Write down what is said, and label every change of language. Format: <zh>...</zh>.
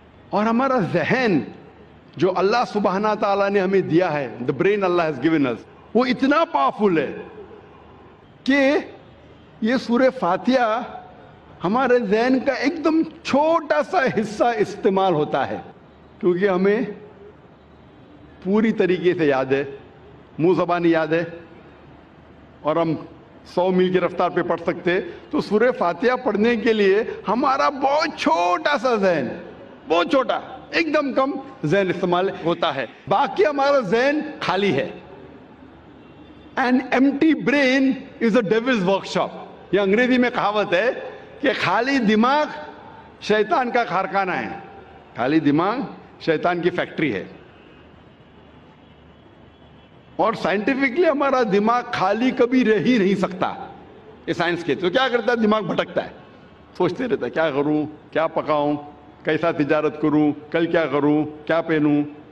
<ur>اور ہمارا ذہن جو اللہ سبحانہ تعالیٰ نے ہمیں دیا ہے,</ur> <en>the brain Allah has given us,</en> <ur>وہ اتنا پاورفل ہے کہ یہ سورہ فاتحہ ہمارے ذہن کا ایک دم چھوٹا سا حصہ استعمال ہوتا ہے, کیونکہ ہمیں پوری طریقے سے یاد ہے, منہ زبانی یاد ہے, اور ہم 100 میل کی رفتار پہ پڑھ سکتے. تو سورہ فاتحہ پڑھنے کے لیے ہمارا بہت چھوٹا سا ذہن, بہت چھوٹا, ایک دم کم ذہن استعمال ہوتا ہے. باقی ہمارا ذہن خالی ہے.</ur> <en>An empty brain is a devil's workshop.</en> <ur>یہ انگریزی میں کہاوت ہے کہ خالی دماغ شیطان کا کارخانہ ہے. خالی دماغ شیطان کی فیکٹری ہے. اور سائنٹیفکلی ہمارا دماغ خالی کبھی رہ ہی نہیں سکتا. یہ سائنس کہتے. تو کیا کرتا ہے, دماغ بھٹکتا ہے, سوچتے رہتا ہے کیا کروں, کیا پکاؤں, کیسا تجارت کروں, کل کیا کروں, کیا پہنوں.</ur>